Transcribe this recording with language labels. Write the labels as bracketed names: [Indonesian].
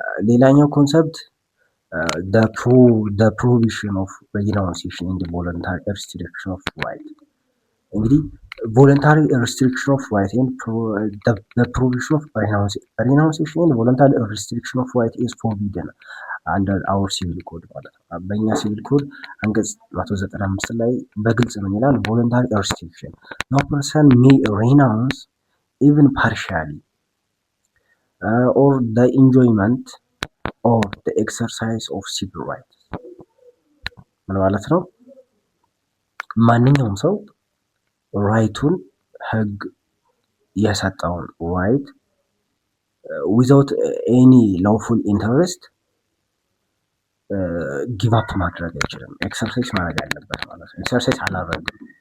[Amharic] ሌላኛው ኮንሰፕት [English] the prohibition of renunciation in the voluntary restriction of right። [Amharic] እንግዲህ [English] voluntary restriction of right and the prohibition of renunciation and voluntary restriction of right is forbidden under our civil code [Amharic] ማለት ነው። በእኛ ሲቪል ኮድ አንቀጽ 195 ላይ በግልጽ ምን ይላል? [English] voluntary restriction no person may renounce even partially or the enjoyment or the exercise of civil rights [Amharic] ምን ማለት ነው? ማንኛውም ሰው ራይቱን ህግ የሰጠውን ራይት ዊዛውት ኤኒ ላውፉል ኢንተረስት ጊቭ ማድረግ አይችልም። ኤክሰርሳይዝ ማድረግ አለበት ማለት ነው። ኤክሰርሳይዝ አላደረግም